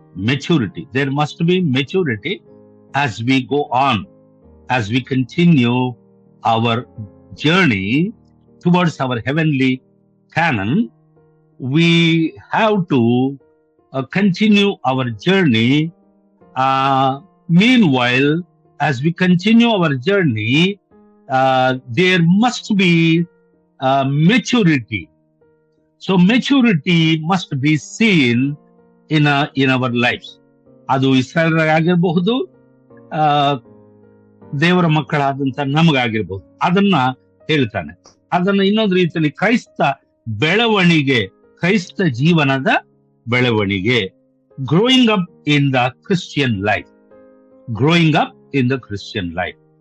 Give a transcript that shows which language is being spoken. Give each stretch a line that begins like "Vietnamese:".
English: Maturity, there must be maturity as we go on, as we continue our journey towards our heavenly canon. We have to continue our journey. Meanwhile, as we continue our journey, there must be maturity. So maturity must be seen in our lives.
Kannada: ಅದು ಇಸ್ರಾಯೇಲರಾಗಿರಬಹುದು, ದೇವರ ಮಕ್ಕಳಾದಂತ ನಮಗಾಗಿರ್ಬಹುದು. ಅದನ್ನ ಹೇಳ್ತಾನೆ. ಅದನ್ನ ಇನ್ನೊಂದು ರೀತಿಯಲ್ಲಿ ಕ್ರೈಸ್ತ ಬೆಳವಣಿಗೆ, ಕ್ರೈಸ್ತ ಜೀವನದ ಬೆಳವಣಿಗೆ,
English: Growing up in the Christian life, growing up in the Christian life.